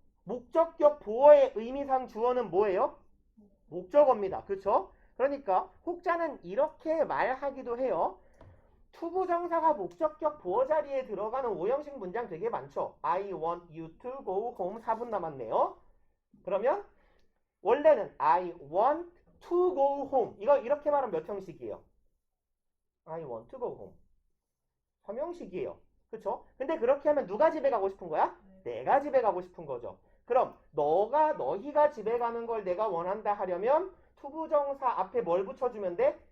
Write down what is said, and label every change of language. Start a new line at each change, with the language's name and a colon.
Korean: 목적격 보어의 의미상 주어는 뭐예요? 목적어입니다. 그쵸? 그러니까 혹자는 이렇게 말하기도 해요. 투부정사가 목적격 보어 자리에 들어가는 오형식 문장 되게 많죠.
English: I want you to go home.
Korean: 4분 남았네요. 그러면 원래는
English: I want to go home.
Korean: 이거 이렇게 말하면 몇 형식이에요?
English: I want to go home.
Korean: 3형식이에요. 그쵸? 근데 그렇게 하면 누가 집에 가고 싶은 거야? 내가 집에 가고 싶은 거죠. 그럼 너희가 집에 가는 걸 내가 원한다 하려면 투부정사 앞에 뭘 붙여주면 돼?